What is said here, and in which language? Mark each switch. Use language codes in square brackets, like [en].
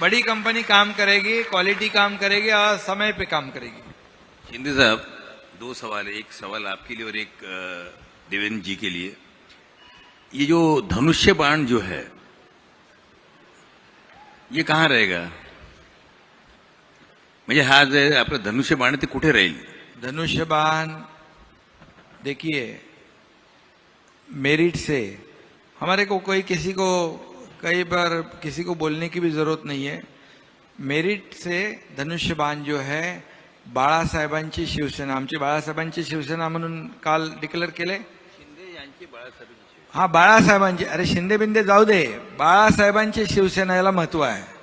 [hi] बड़ी कंपनी काम करेगी, क्वालिटी काम करेगी और समय पे काम करेगी। शिंदे साहब, 2 सवाल है, एक सवाल आपके लिए और एक देवेंद्र जी के लिए। ये जो धनुष्य बाण जो है, ये कहाँ रहेगा? [mr] म्हणजे हा जे आपलं धनुष्य बाण ते कुठे राहील? [hi] धनुष्यबाण देखिए, मेरिट से हमारे को कोई किसी को कई बार किसी को बोलने की भी जरूरत नहीं है। मेरिट से धनुष्यबाण जो है, [mr] बाळासाहेबांची शिवसेना, आमची बाळासाहेबांची शिवसेना म्हणून काल डिक्लेअर केले। हा, बाळासाहेबांची, अरे शिंदे बिंदे जाऊ दे, बाळासाहेबांची शिवसेना याला महत्व आहे।